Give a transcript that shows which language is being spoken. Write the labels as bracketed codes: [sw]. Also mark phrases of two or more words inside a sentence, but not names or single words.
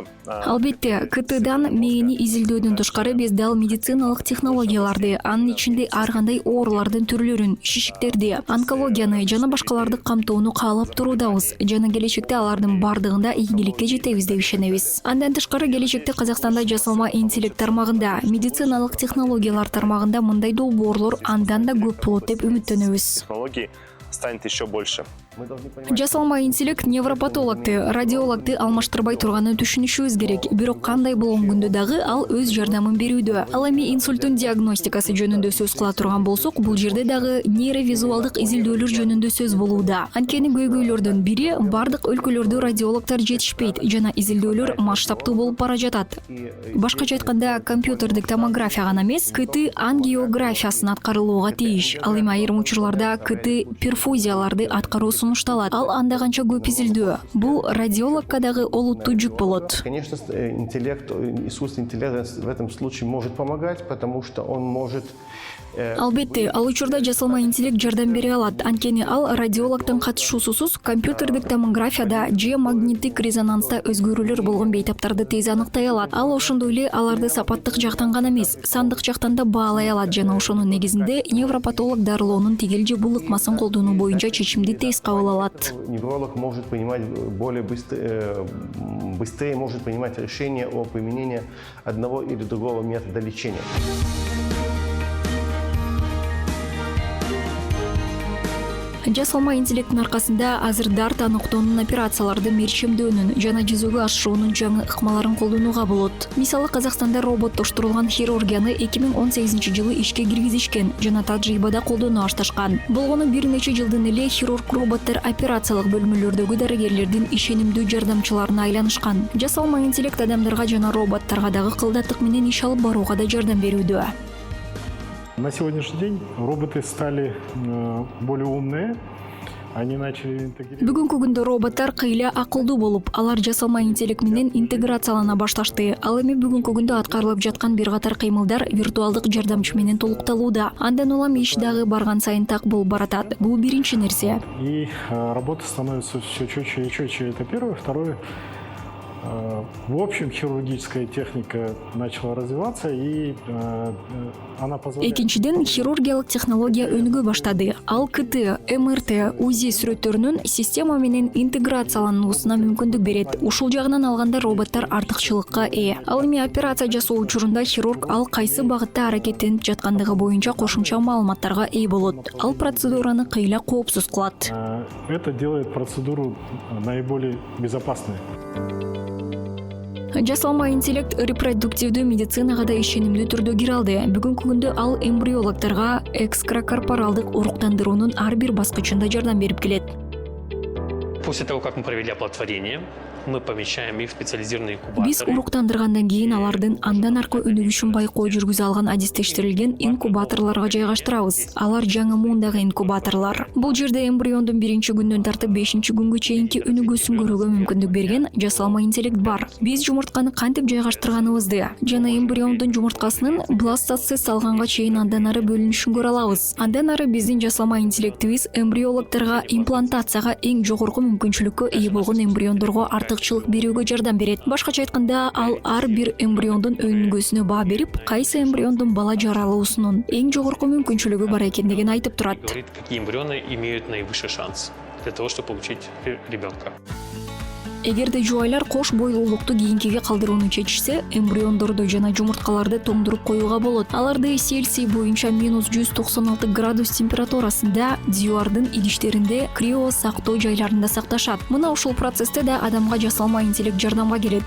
[ky] Албетте, КТдан мээни изилдөөдөн тышкары биз дал медициналык технологияларды, анын ичинде ар кандай оорулардын түрлөрүн, шишиктерди, онкологияны жана башкаларды камтоону каалап туруудабыз. Жана келечекте алардын бардыгында ийгиликке жетебиз деп ишенебиз. Андан тышкары келечекте Казакстанда жасалма интеллект тармагында, медициналык технологиялар тармагында мындай долбоорлор андан да көп болот деп үмүттөнөбүз. [ru] технологий станет еще больше. [ky] Жасалма интеллект невропатологду, радиологду алмаштырбай турганын түшүнүшүбүз керек. Бирок кандай болгон күндө дагы ал өз жардамын берүүдө. Ал эми инсульттун диагностикасы жөнүндө сөз кыла турган болсок, бул жерде дагы нейровизуалдык изилдөөлөр жөнүндө сөз болууда. Анткени көйгөйлөрдүн бири бардык өлкөлөрдө радиологдор жетишпейт жана изилдөөлөр масштабтуу болуп бара жатат. Башкача айтканда, компьютердик томография гана эмес, КТ ангиографиясын аткарылууга тийиш. Ал эми айрым учурларда КТ перфузияларды аткаруу сунушталат. Ал анда канча көп изилдөө. Бул радиологко дагы олуттуу жүк болот. [ru] Конечно, искусственный интеллект в этом случае может помогать, потому что он может... [ky] Албетте, ал учурда жасалма интеллект жардам бере алат. Анткени ал радиологдун катышуусусуз компьютердик томографияда же магниттик резонанста өзгөрүүлөр болгон бейтаптарды тез аныктай алат. Ал ошондой эле аларды сапаттык жактан гана эмес, сандык жактан да баалай алат жана ошонун негизинде невропатолог дарылоонун тигил же булыкмасын колдонуу боюнча чечимди тез кабыл алат. [ru] Невролог может понимать более быстрее может принимать решение о применении одного или другого метода лечения. [ky] Жасалма интеллекттин аркасында азыр дарт аныктоонун, операцияларды мерчемдөөнүн жана жүзөгө ашыруунун жаңы ыкмаларын колдонууга болот. Мисалы, Казакстанда роботтоштурулган хирургияны 2018-жылы ишке киргизишкен жана тажрыйбада колдонуу башташкан. Болгону бир нече жылдын эле хирург роботтор операциялык бөлмөлөрдөгү дарыгерлердин ишенимдүү жардамчыларына айланышкан. Жасалма интеллект адамдарга жана роботторго дагы кылдаттык менен иш алып барууга да жардам берүүдө. [ru] На сегодняшний день роботы стали более умные. Они начали интегрировать. [ky] Бүгүнкү күндө роботтор кыйла акылдуу болуп, алар жасалма интеллект менен интеграциялана башташты. Ал эми бүгүнкү күндө аткарылып жаткан бир катар кыймылдар виртуалдык жардамчы менен толукталууда. Андан улам иш дагы барган сайын так болуп баратат. Бул биринчи нерсе. [ru] И работа становится все четче и четче. Это первое. Второе. В общем, хирургическая техника начала развиваться, и она позволяет... [ky] Экинчиден хирургиялык технология өнүгө баштады. Ал КТ, МРТ, УЗИ сүрөттөрүнүн система менен интеграциялануусуна мүмкүндүк берет. Ушул жагынан алганда роботтар артыкчылыкка ээ. Ал эми операция жасоо учурунда хирург ал кайсы багытта аракеттенип жаткандыгы боюнча кошумча маалыматтарга ээ болот. Ал процедураны кыйла коопсуз кылат. [ru] Это делает процедуру наиболее безопасной. [ky] Жасалма интеллект репродуктивдүү медицинага да ишенимдүү түрдө кире алды. Бүгүнкү күндө ал эмбриологторго экстракорпоралдык уруктандыруунун ар бир баскычында жардам берип келет. [ru] После того, как мы провели оплодотворение, мы помещаем их в специализированные инкубаторы. [ky] Биз уруктандыргандан кийин алардын андан аркы өнүгүшүн байкоо жүргүзө алган адистештирилген инкубаторлорго жайгаштырабыз. Алар жаңы муундагы инкубаторлор. Бул жерде эмбриондун 1-күндөн тартып 5-күнгө чейинки өнүгүүсүн көрүүгө мүмкүндүк берген жасалма интеллект бар. Биз жумуртканы кантип жайгаштырганыбызды жана эмбриондун жумурткасынын бластоцисс алганга чейин андан ары бөлүнүшүн көрө алабыз. Андан ары биздин жасалма интеллектибиз эмбриологторго имплантацияга эң жогорку мүмкүнчүлүккө ээ болгон эмбриондорго артыкчылык берүүгө жардам берет. Башкача айтканда, ал ар бир эмбриондун өнүгүүсүнө баа берип, кайсы эмбриондун бала жаралуусунун эң жогорку мүмкүнчүлүгү бар экендигин айтып турат. [ru] Какие эмбрионы имеют наивысший шанс для того, чтобы получить ребенка. [ky] Эгерде жубайлар кош бойлуулукту кийинкиге калдырууну чечишсе, эмбриондорду жана жумурткаларды тоңдуруп коюуга болот. Аларды Цельсий боюнча -196 градус температурасында дивардын идиштеринде крио сактоо жайларында сакташат. Мына ушул процессте да адамга жасалма интеллект жардамга келет.